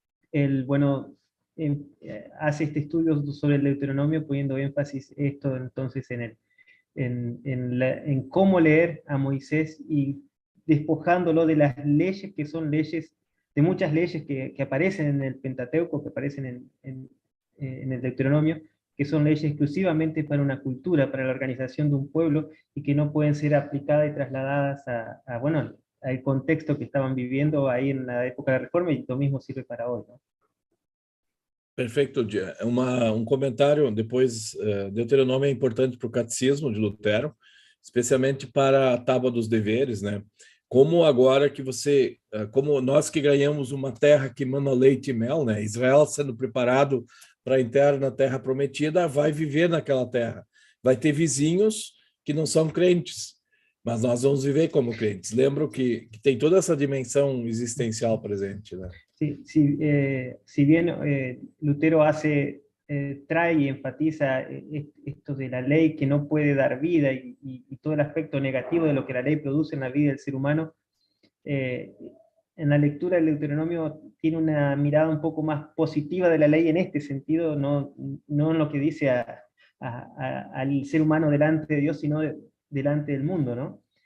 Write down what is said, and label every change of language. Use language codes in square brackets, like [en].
[es] Él, bueno, hace este estudio sobre el Deuteronomio poniendo énfasis esto entonces en cómo leer a Moisés y despojándolo de las leyes que son leyes, de muchas leyes que aparecen en el Pentateuco, que aparecen en el Deuteronomio, que son leyes exclusivamente para una cultura, para la organización de un pueblo, y que no pueden ser aplicadas y trasladadas bueno, al contexto que estaban viviendo ahí en la época de la Reforma, y lo mismo sirve para hoy, ¿no? [pt] Perfeito. Comentário, depois, Deuteronômio é importante para o catecismo de Lutero, especialmente para a tábua dos deveres, né? Como agora que como nós que ganhamos uma terra que mana leite e mel, né? Israel sendo preparado para entrar na terra prometida, vai viver naquela terra. Vai ter vizinhos que não são crentes, mas nós vamos viver como crentes. Lembro que tem toda essa dimensão existencial presente, né? [es] Si bien Lutero trae y enfatiza esto de la ley que no puede dar vida y todo el aspecto negativo de lo que la ley produce en la vida del ser humano, en la lectura del Deuteronomio tiene una mirada un poco más positiva de la ley en este sentido, no en lo que dice al ser humano delante de Dios, sino delante del mundo, ¿no?